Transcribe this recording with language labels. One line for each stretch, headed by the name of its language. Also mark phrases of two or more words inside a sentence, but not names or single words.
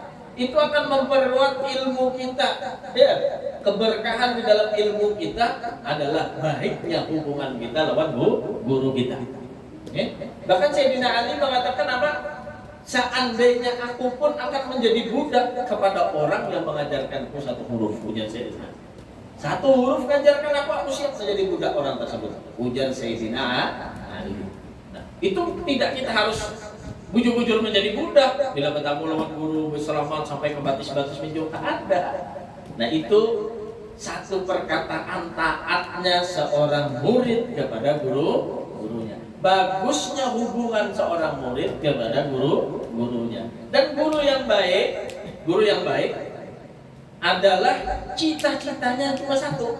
Banjar: Itu akan memperluas ilmu kita. Ya, keberkahan di dalam ilmu kita adalah baiknya hubungan kita lawan guru kita.
Indonesian: Bahkan Sayyidina Ali mengatakan apa? Seandainya aku pun akan menjadi budak kepada orang yang mengajarkanku satu huruf, ujar Sayyidina. Satu huruf mengajarkan aku siap menjadi budak orang tersebut, ujar Sayyidina Ali.
Banjar: Nah, itu tidak kita harus bujur-bujur menjadi budak. Bila bertamu lawan guru berselamat sampai ke batis-batis pinjau,
Indonesian: tak ada. Nah itu satu perkataan taatnya seorang murid kepada gurunya. Bagusnya hubungan seorang murid kepada gurunya. Dan guru yang baik adalah cita-citanya cuma satu.